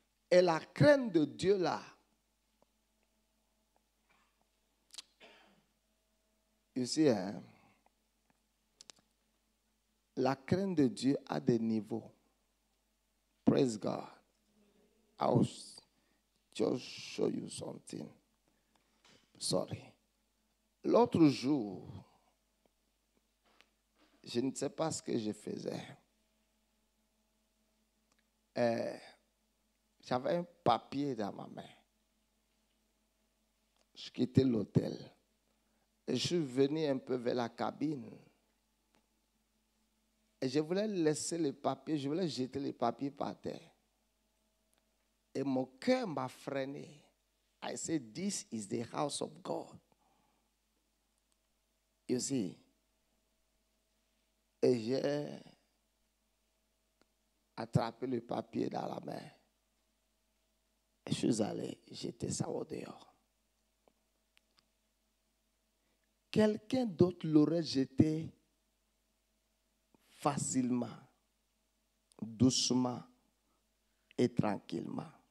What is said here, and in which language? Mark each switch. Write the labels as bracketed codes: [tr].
[fr] Et la crainte de Dieu là, ici, hein, la crainte de Dieu a des niveaux. [en] Praise God. I'll just show you something. Sorry. [fr] L'autre jour, je ne sais pas ce que je faisais. J'avais un papier dans ma main. Je quittais l'hôtel. Et je suis venu un peu vers la cabine. Et je voulais laisser les papiers, je voulais jeter les papiers par terre. Et mon cœur m'a freiné. [en] I said, this is the house of God. You see. [fr] Et j'ai attrapé le papier dans la main. Et je suis allé jeter ça au dehors. Quelqu'un d'autre l'aurait jeté facilement, doucement et tranquillement.